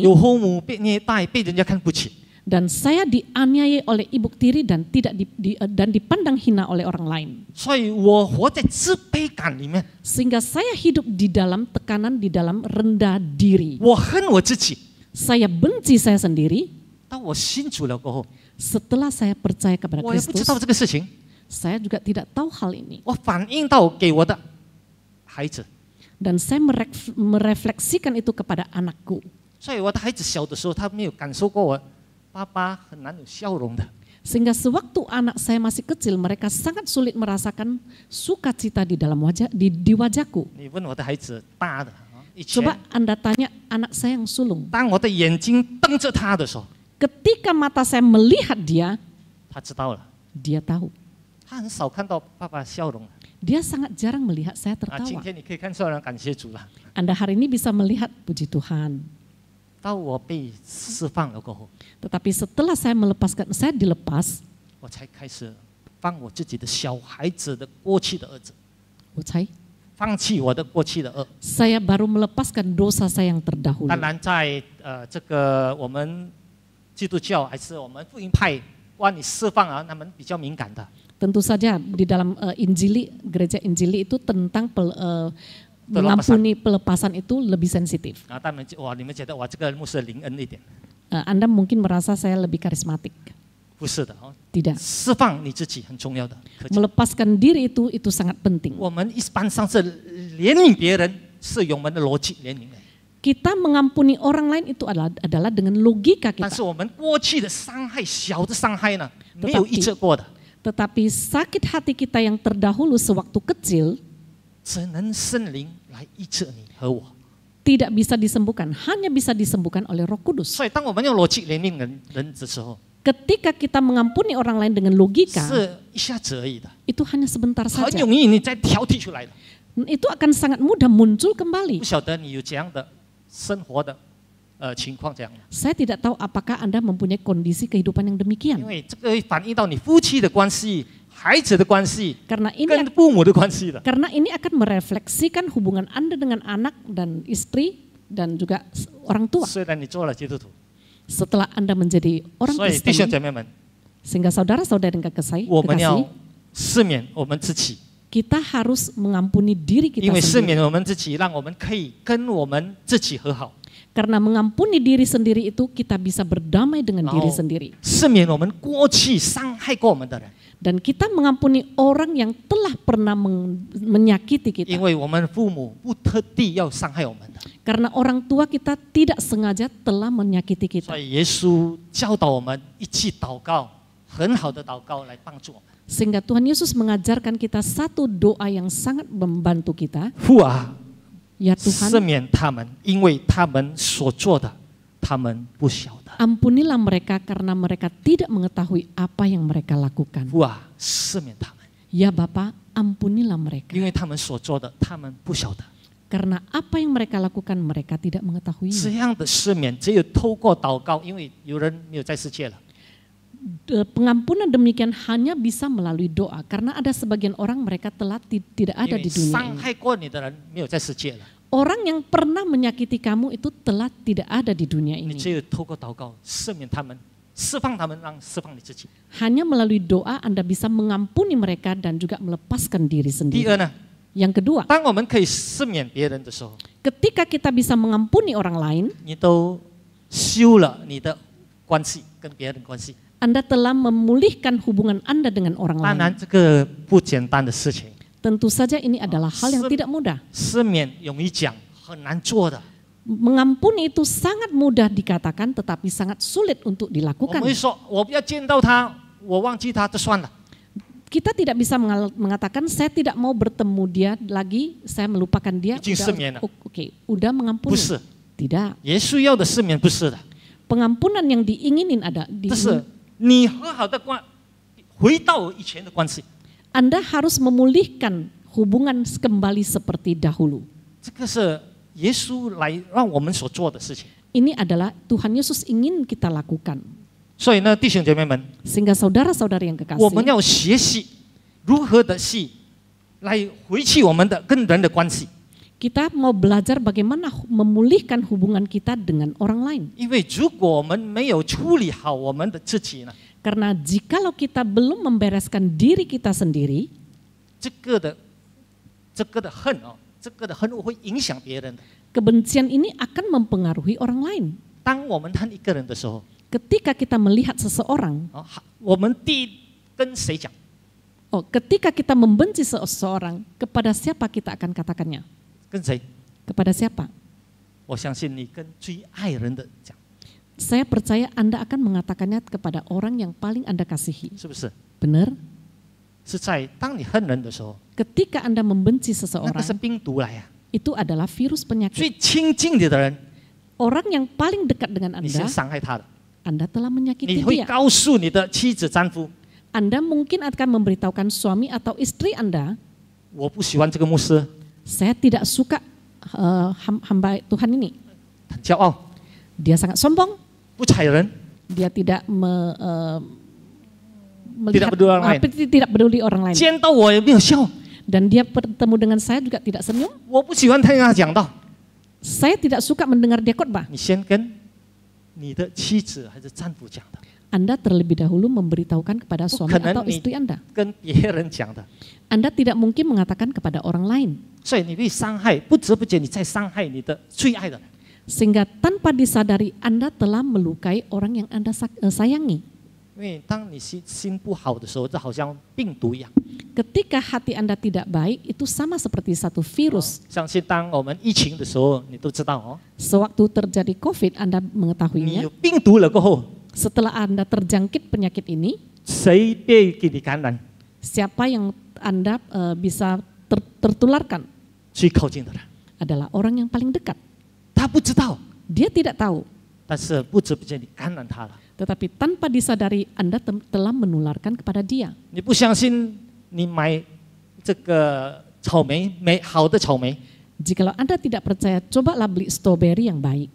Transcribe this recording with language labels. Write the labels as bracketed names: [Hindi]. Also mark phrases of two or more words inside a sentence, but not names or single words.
[Chinese] 有父母被虐待，被人家看不起。 [Indonesian] dan saya dianiaya oleh ibu tiri dan tidak dan dipandang hina oleh orang lain. [Chinese] 所以我活在自卑感里面， [Indonesian] Sehingga saya hidup di dalam tekanan, di dalam rendah diri. [Chinese] 我恨我自己。 [Indonesian] Saya benci saya sendiri. [Chinese] 当我信主了过后， [Indonesian] Setelah saya percaya kepada [Chinese] 我也不知 [Indonesian] Kristus, [Chinese] 道这个事情， [Indonesian] saya juga tidak tahu hal ini. [Chinese] 我反映到给我的孩子， [Indonesian] Dan saya merefleksikan itu kepada anakku. [Chinese] 所以我的孩子小的时候，他没有感受过我爸爸很难有笑容的。 [Indonesian] Sehingga sewaktu anak saya masih kecil, mereka sangat sulit merasakan sukacita di dalam di wajahku. [Chinese] 你问我的孩子大的，以前 [Indonesian] Coba Anda tanya anak saya yang sulung. [Chinese] 当我的眼睛瞪着他的时候， [Indonesian] Ketika mata saya melihat dia, [Chinese] 他知道了， [Indonesian] dia tahu. [Chinese] 他很少看到爸爸笑容。 [Indonesian] Dia sangat jarang melihat saya [Chinese] 啊，今 [Indonesian] tertawa. [Chinese] 天你可以看出来，感谢主了。 [Indonesian] Anda hari ini bisa melihat, puji Tuhan. [Chinese] 当我被释放了过后， [Indonesian] Tetapi setelah saya dilepas, [Chinese] 我才开始放我自己的小孩子的过去的儿子，放弃我的过去的恶。 [Indonesian] saya baru melepaskan dosa saya yang terdahulu. [Chinese] 当然在这个我们基督教还是我们福音派关于释放啊，他们比较敏感的。 [Indonesian] Tentu saja di dalam gereja Injili itu tentang mengampuni pelepasan itu lebih sensitif. [Chinese] 啊，他们你们觉得这个牧师灵恩一点？ [Indonesian] Anda mungkin merasa saya lebih karismatik. [Chinese] 不是的哦， [Indonesian] Tidak. [Chinese] 释放你自己很重要的。 [Indonesian] Melepaskan diri itu sangat penting. [Chinese] 我们一般上是怜悯别人，是用我们的逻辑怜悯的。 [Indonesian] Kita mengampuni orang lain itu adalah dengan logika [Chinese] 但 [Indonesian] kita. [Chinese] 是我们过去的伤害，小的伤害呢，没有医治过的， [Indonesian] Tetapi sakit hati kita yang terdahulu sewaktu kecil [Chinese] 只能圣灵来医治你和我。 [Indonesian] tidak bisa disembuhkan, hanya bisa disembuhkan oleh Roh Kudus. [Chinese] 所以，当我们用逻辑怜悯人的时候， [Indonesian] Ketika kita mengampuni orang lain dengan logika, [Chinese] 是一下子而已的， [Indonesian] itu hanya sebentar [Chinese] 很 [Indonesian] saja. [Chinese] 容易你再挑剔出来的。 [Indonesian] Itu akan sangat mudah muncul [Chinese] 不 [Indonesian] kembali. [Chinese] 晓得你有这样的生活的情况这样的， [Indonesian] Saya tidak tahu apakah Anda mempunyai kondisi kehidupan yang [Chinese] 因 [Indonesian] demikian. [Chinese] 为这个会反映到你夫妻的关系、孩子的关系、 [Indonesian] Karena ini [Chinese] 跟父母的关系的。 [Indonesian] Karena ini akan merefleksikan hubungan Anda dengan anak dan istri dan juga orang tua. [Chinese] 虽然你做了基督徒， [Indonesian] Setelah Anda menjadi orang [Chinese] 所以弟兄 [Indonesian] Kristen, [Chinese] 姐妹们， [Indonesian] sehingga saudara-saudara yang kekasih, [Chinese] 我们要 [Indonesian] kekasih, [Chinese] 赦免我们自己， [Indonesian] kita harus mengampuni diri [Chinese] 因 [Indonesian] kita [Chinese] 为赦 [Indonesian] sendiri. [Chinese] 免我们自己，让我们可以跟我们自己和好， [Indonesian] Karena mengampuni diri sendiri itu kita bisa berdamai dengan diri Oh. sendiri. [Chinese] 赦免我们过去伤害过我们的人， [Indonesian] Dan kita mengampuni orang yang telah pernah menyakiti [Chinese] 因 [Indonesian] kita. [Chinese] 为我们父母不特地要伤害我们的， [Indonesian] Karena orang tua kita tidak sengaja telah menyakiti [Chinese] 所 [Indonesian] kita. [Chinese] 以耶稣教导我们一起祷告，很好的祷告来帮助我们。 [Indonesian] Sehingga Tuhan Yesus mengajarkan kita satu doa yang sangat membantu kita. [Chinese] 父啊， [Indonesian] Ya [Chinese] 赦 [Indonesian] Tuhan, [Chinese] 免他们，因为他们所做的，他们不晓得。 [Indonesian] ampunilah mereka karena mereka tidak mengetahui apa yang mereka lakukan. [Chinese] 父啊，赦免他们， [Indonesian] Ya Bapa, ampunilah mereka. [Chinese] 因为他们所做的，他们不晓得。 [Indonesian] Karena apa yang mereka lakukan mereka tidak [Chinese] 这 [Indonesian] mengetahuinya. [Chinese] 样的赦免只有透过祷告，因为有人没有在世界了。 [Indonesian] Pengampunan demikian hanya bisa melalui doa. Karena ada sebagian orang mereka telah tidak [Chinese] 因 [Indonesian] ada [Chinese] 为 [Indonesian] di dunia [Chinese] 伤 [Indonesian] ini. [Chinese] 害过你的人没有在世界了， [Indonesian] Orang yang pernah menyakiti kamu itu telah tidak ada di dunia [Chinese] 你 [Indonesian] ini. [Chinese] 只有透过祷告赦免他们，释放他们，让释放你自己。 [Indonesian] Hanya melalui doa Anda bisa mengampuni mereka dan juga melepaskan diri [Chinese] 第 [Indonesian] sendiri. [Chinese] 二呢， [Indonesian] Yang kedua, [Chinese] 当我们可以赦免别人的时候， [Indonesian] ketika kita bisa mengampuni orang lain, [Chinese] 你都修了你的关系跟别人的关系。 [Indonesian] Anda telah memulihkan hubungan Anda dengan orang [Chinese] 当然， [Indonesian] lain. [Chinese] 这个不简单的事情， [Indonesian] Tentu saja ini adalah hal yang tidak mudah. [Chinese] 赦免容易讲，很难做的。 [Indonesian] Mengampuni itu sangat mudah dikatakan tetapi sangat sulit untuk [Chinese] 我 [Indonesian] dilakukan. [Chinese] 们会说，我不要见到他，我忘记他就算了。 [Indonesian] Kita tidak bisa mengatakan saya tidak mau bertemu dia lagi, saya melupakan dia. Izin semen. Oke, udah mengampuni. [Chinese] 不是， [Indonesian] Tidak. [Chinese] 耶稣要的赦免不是的， [Indonesian] Pengampunan yang diinginin ada [Chinese] 这是你和好的关，回到以前的关系。 [Indonesian] Anda harus memulihkan hubungan kembali seperti dahulu. [Chinese] 这个是耶稣来让我们所做的事情。 [Indonesian] Ini adalah Tuhan Yesus ingin kita lakukan. [Chinese] 所以呢，弟兄姐妹们， [Indonesian] Sehingga saudara-saudari yang [Chinese] 我们 [Indonesian] kekasih, [Chinese] 要学习如何的去来回去我们的跟人的关系。 [Indonesian] kita mau belajar bagaimana memulihkan hubungan kita dengan orang lain. [Chinese] 因为如果我们没有处理好我们的自己呢， [Indonesian] Karena jikalau kita belum membereskan diri kita sendiri, [Chinese] 这个的恨哦，这个的恨会影响别人的。 [Indonesian] kebencian ini akan mempengaruhi orang lain. [Chinese] 当我们恨一个人的时候， [Indonesian] Ketika kita melihat seseorang, [Chinese] 哦，我们第一跟谁讲？ [Indonesian] ketika kita membenci seseorang, kepada siapa kita akan katakannya? [Chinese] 跟谁？ [Indonesian] Kepada siapa? [Chinese] 我相信你跟最爱人的讲， [Indonesian] Saya percaya Anda akan mengatakannya kepada orang yang paling Anda kasihi. [Chinese] 是不是？ [Indonesian] Benar? [Chinese] 是在当你恨人的时候， [Indonesian] Ketika Anda membenci [Chinese] 那个是 [Indonesian] seseorang, [Chinese] 病毒来呀、 [Indonesian] itu adalah virus [Chinese] 最 [Indonesian] penyakit. [Chinese] 亲近你的人， [Indonesian] Orang yang paling dekat dengan [Chinese] 你先 [Indonesian] Anda, [Chinese] 伤害他的， [Indonesian] Anda telah [Chinese] 你 [Indonesian] menyakiti [Chinese] 会 [Indonesian] dia. [Chinese] 告诉你的妻子、丈夫， [Indonesian] Anda mungkin akan memberitahukan suami atau istri Anda, [Chinese] 我不喜欢这个牧师， [Indonesian] saya tidak suka hamba Tuhan ini. [Chinese] 很骄傲， [Indonesian] Dia sangat sombong, [Chinese] 不睬人， [Indonesian] dia tidak Tidak peduli orang lain. tidak peduli orang lain. [Chinese] 见到我也没有笑， [Indonesian] Dan dia bertemu dengan saya juga tidak senyum. [Chinese] 我不喜欢听他讲道。 [Indonesian] Saya tidak suka mendengar dia khotbah. [Chinese] 你先跟你的妻子还是丈夫讲的， [Indonesian] Anda terlebih dahulu memberitahukan kepada suami Bukan atau ini. istri Anda. [Chinese] 跟别人讲的， [Indonesian] Anda tidak mungkin mengatakan kepada orang lain. [Chinese] 所以你被伤害，不知不觉你在伤害你的最爱的人。 [Indonesian] Sehingga tanpa disadari Anda telah melukai orang yang Anda sayangi. [Chinese] 因为当你心不好的时候，就好像病毒一样， [Indonesian] Ketika hati Anda tidak baik, itu sama seperti satu virus. [Chinese] 相信当我们疫情的时候，你都知道哦， [Indonesian] Sewaktu terjadi COVID, Anda [Chinese] 你 [Indonesian] mengetahuinya. [Chinese] 有病毒了过后， [Indonesian] Setelah Anda terjangkit penyakit ini, [Chinese] 谁被给你感染？ [Indonesian] siapa yang Anda bisa tertularkan [Chinese] 最靠近的人， [Indonesian] adalah orang yang paling dekat. [Chinese] 他不知道， [Indonesian] Dia tidak tahu, [Chinese] 但是不知不觉你感染他了。 [Indonesian] tetapi tanpa disadari Anda telah menularkan kepada dia. [Chinese] 你不相信，你买这个草莓，好的草莓， [Indonesian] Jikalau Anda tidak percaya, cobalah beli strawberry yang baik.